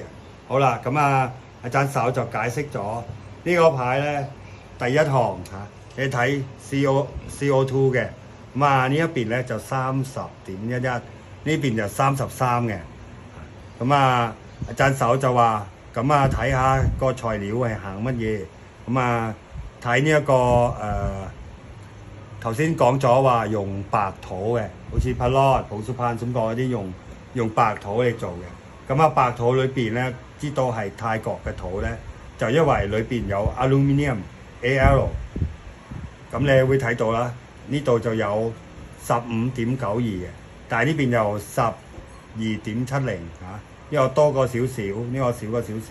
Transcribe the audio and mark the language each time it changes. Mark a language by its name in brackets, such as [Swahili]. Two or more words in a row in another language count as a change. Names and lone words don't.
[Cantonese] 好啦，咁啊，阿贊手就解釋咗呢個牌咧，第一行嚇，你睇 CO2 嘅，咁啊呢一邊咧就30.11，呢邊就33嘅。咁啊，阿贊手就話，咁啊睇下個材料係行乜嘢，咁啊睇呢一個頭先講咗話用白土嘅，好似พระรอดผงสุพรรณซุ้มกอ嗰啲用白土嚟做嘅。咁啊白土裏邊咧，知道係泰國嘅土咧，就因為裏邊有 [English] aluminium Al， [Cantonese] 咁你會睇到啦，呢度就有15.92嘅，但係呢邊有12.70嚇，呢個多過少少，呢個少過少少。